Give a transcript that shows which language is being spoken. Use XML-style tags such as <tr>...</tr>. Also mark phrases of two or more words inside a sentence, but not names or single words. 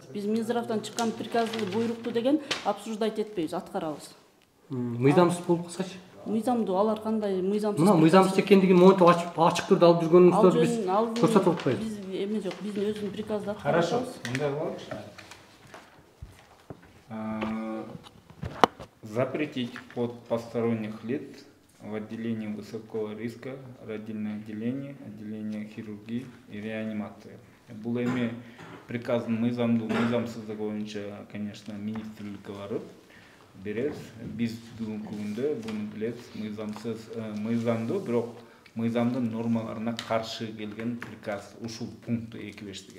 <ky>Биз Минздравдан чыккан приказды, буйрукту деген обсуждать этпейбиз, аткарабыз. Мыйзамсыз болуп калсачы? Мыйзамдуу, алар кандай мыйзамсыз? Мына мыйзамсыз экендигин монтип ачык түрдө алып жүргөнүңүздөрдү биз көрсөтүп атпайбыз. Биз эме жок, биздин өзүнүн приказды</ky> <ru>Хорошо,</ru> <ky>аткарабыз. мындай кылалычы.</ky> <ru>Запретить вход посторонних лиц в отделение высокого риска, родильное отделение, отделение хирургии и реанимации.</ru> <ky>Бул эми приказдын мыйзамсыздыгы боюнча, конечно, министрликке барып беребиз. Биз бүгүнкү күндө буну билебиз, мыйзамдуу, бирок мыйзамдын нормаларына каршы келген приказ ушул пункту 2.5 деген.</ky>